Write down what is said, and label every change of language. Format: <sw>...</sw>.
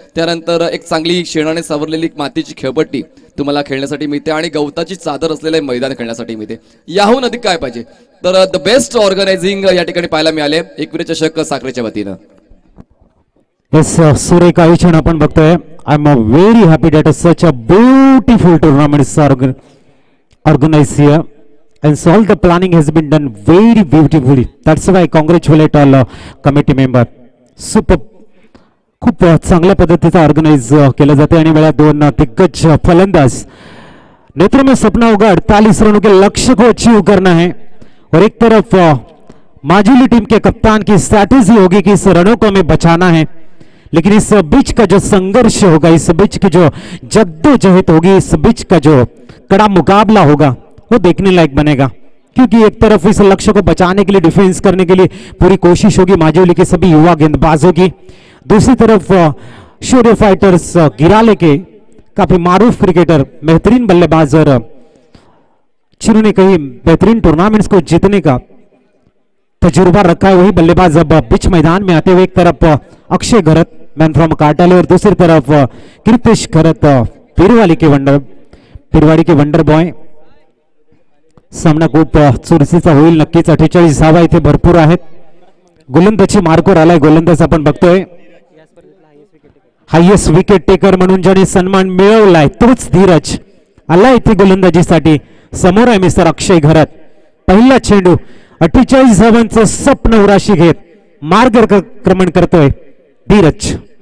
<mr>त्यानंतर एक चांगली शेणाने सावरलेली मातीची खेळपट्टी तुम्हाला खेळण्यासाठी मिळते आणि गवताची चादर असलेलं मैदान खेळण्यासाठी मिळते. याहून अधिक काय पाहिजे? तर</mr> <en>the best organizing</en> <mr>या ठिकाणी पाहायला मिळाले एकविरा चषक साखरेच्या वतीनं. येस, सुरेख आयोजन आपण बघतोय.</mr> <en>I am very happy that such a beautiful tournaments organized here and so all the planning has been done very beautifully. That's why I congratulate all committee member.</en> <mr>Super, खूप चांगल्या पद्धतीचं ऑर्गनाइज केलं जाते आणि वेळा 2 दिग्गज फलंदाज.</mr> <hi>नेत्र में सपना होगा 48 रनों के लक्ष्य को अचीव करना है और एक तरफ माजुली टीम के कप्तान की स्ट्रैटेजी होगी कि इस रनों को हमें बचाना है, लेकिन इस बीच का जो संघर्ष होगा, इस बीच की जो जद्दोजहद होगी, इस बीच का जो कड़ा मुकाबला होगा वो देखने लायक बनेगा. क्योंकि एक तरफ इस लक्ष्य को बचाने के लिए, डिफेंस करने के लिए पूरी कोशिश होगी माजुली के सभी युवा गेंदबाजों की. दूसरी तरफ शौर्य फाइटर्स गिराले के काफी मारूफ क्रिकेटर, बेहतरीन बल्लेबाज और जिन्होंने कई बेहतरीन टूर्नामेंट्स को जीतने का तजुर्बा रखा है, वही बल्लेबाज अब बीच मैदान में आते हुए एक तरफ अक्षय घरत</hi> <en>man from Katale</en> <hi>और दूसरी तरफ कीर्तिश घरत पिरवाडी के</hi> <en>Wonder boy.</en> <mr>सामना खूप चुरशीचा होईल नक्कीच. 48 धावा इथे भरपूर आहेत. गोलंदाजी मार्कवर आलाय. गोलंदाज आपण बघतोय हायेस्ट विकेट टेकर म्हणून ज्याने सन्मान मिळवलाय तोच धीरज आला इथे गोलंदाजीसाठी. समोर आहे मिस्टर अक्षय घरत. पहिला चेंडू 48 धावांचं स्वप्न उराशी घेत मार्गक्रमण करतोय धीरज.</mr>